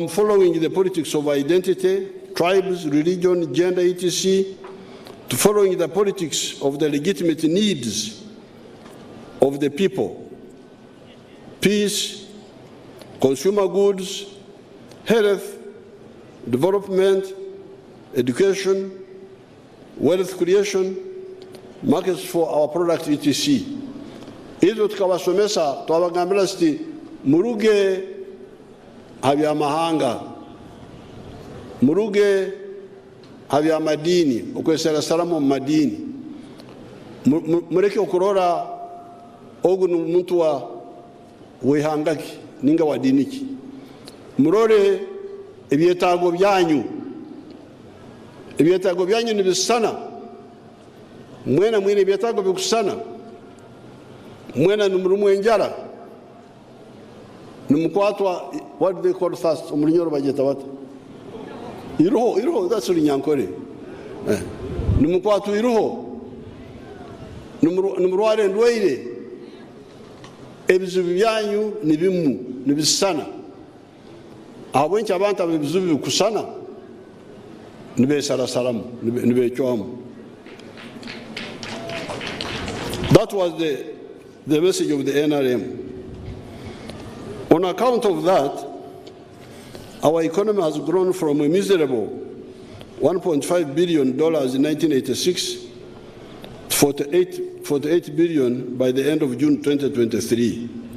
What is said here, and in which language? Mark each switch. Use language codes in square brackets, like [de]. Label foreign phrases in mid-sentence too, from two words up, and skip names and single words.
[en] following the politics of identity, tribes, religion, gender, etc., to following the politics of the legitimate needs of the people: peace, consumer goods, health, development, education, wealth creation, markets for our product, etc. [nyn] Izo tukawasomesa twabagambira siti muruge habyamahanga, muruge habyamadini, okwesera salamu mu madini, mureke okurora ogu n'omuntu wa wehangaki ninga wa diniki, murore ebyetaago byanyu nibisana, mwena mwine ebyetaago bikusana, mwena numurumu enjara, numukwatwa, [en] what do they call thirst? [nyn] Omulinyoro bageta wata? Iruho, [en] that's Runyankore. [nyn] Numukwatwa iruho, numurware ndwaire, ebizibu byanyu nibimu, nibisana. Abwenki abantu abebizibu bikusana, nibesarasaramu, nibechwamu. [en] That was the message of the NRM. On account of that, our economy has grown from a miserable $1.5 billion in 1986 to 48 billion by the end of June 2023.